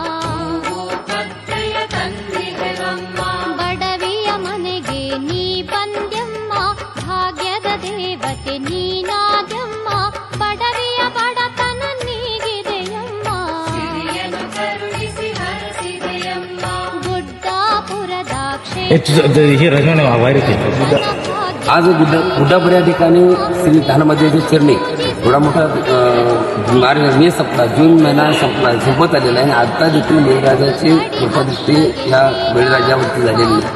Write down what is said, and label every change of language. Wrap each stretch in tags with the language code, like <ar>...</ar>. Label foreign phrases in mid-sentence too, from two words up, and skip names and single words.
<kn>ಬಡವಿಯ ಮನೆಗೆ ನೀ ಬಂದ್ಯಮ್ಮ, ಭಾಗ್ಯದ ದೇವತೆ ನೀನಾದ್ಯಮ್ಮ, ಬಡವಿಯ ಬಡತನ ನೀಗಿದೆಯಮ್ಮ. ಗುಡ್ಡಾಪುರದ</kn> <mr>आज गुड्डापूर या ठिकाणी श्री धानमदेवीचे चरणी थोडा मोठा मे संपला, जून महिना संपत आलेला आहे. आता देखील मेघराजाची कृपादृष्टी या बळीराजावरती झालेली आहे.</mr>